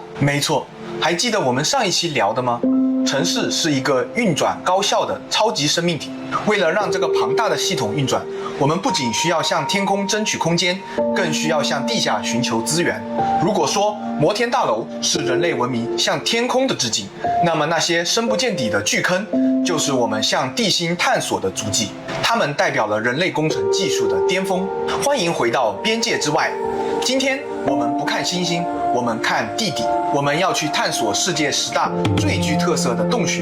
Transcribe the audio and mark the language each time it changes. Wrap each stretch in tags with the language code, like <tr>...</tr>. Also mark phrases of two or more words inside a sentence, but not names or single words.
<zh>沒錯，還記得我們上一期聊的嗎？城市是一個運轉高效的超級生命體。為了讓這個龐大的系統運轉，我們不僅需要向天空爭取空間，更需要向地下尋求資源。如果說摩天大樓是人類文明向天空的致敬，那麼那些深不見底的巨坑就是我們向地心探索的足跡。它們代表了人類工程技術的巔峰。歡迎回到邊界之外。今天我們不看星星，我們看地底。我們要去探索世界10大最具特色的洞穴。</zh>